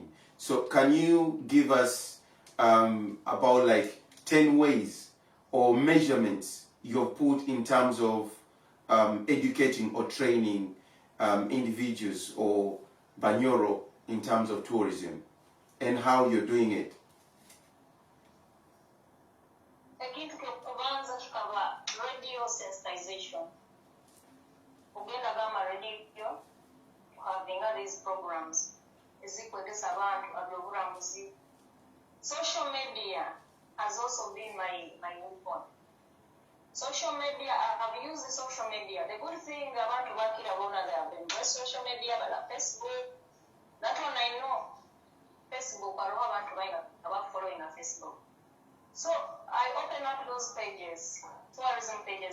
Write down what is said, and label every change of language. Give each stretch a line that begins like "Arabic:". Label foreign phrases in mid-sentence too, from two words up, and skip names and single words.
English: So can you give us about like 10 ways or measurements you've put in terms of educating or training individuals or Bunyoro in terms of tourism and how you're doing it?
Nyoro: Ekintu kyokubanza kikaba
English: radio sensitization.
Nyoro: Ogenda gamba radio
English: having these programs
Nyoro: ezikwegesa abantu abyobulamuzi.
English: Social media has also been my weapon. Social media, I have used the social media. The good thing about working alone, they have embraced social media, but Facebook, that one I know. Facebook, I don't want to following a Facebook. So I open up those pages, tourism pages.